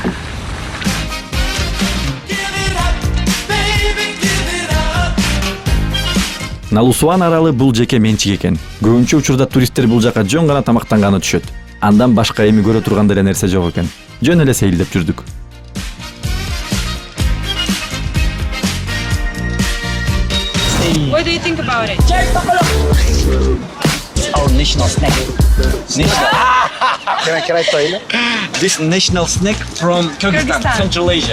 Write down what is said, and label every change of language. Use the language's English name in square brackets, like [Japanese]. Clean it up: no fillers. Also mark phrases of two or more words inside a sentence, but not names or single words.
[Kyrgyz] Налусуан аралы бул жеке менчик экен. Көбүнчө учурда туристтер бул жака жөн гана тамактанганы түшөт. Андан башка эми көрө турган деле нерсе жок экен. Жөн эле сейилдеп жүрдүк. [English] What do you think about it? Our national snack. Can I try it? This national snack from Kyrgyzstan, Central Asia.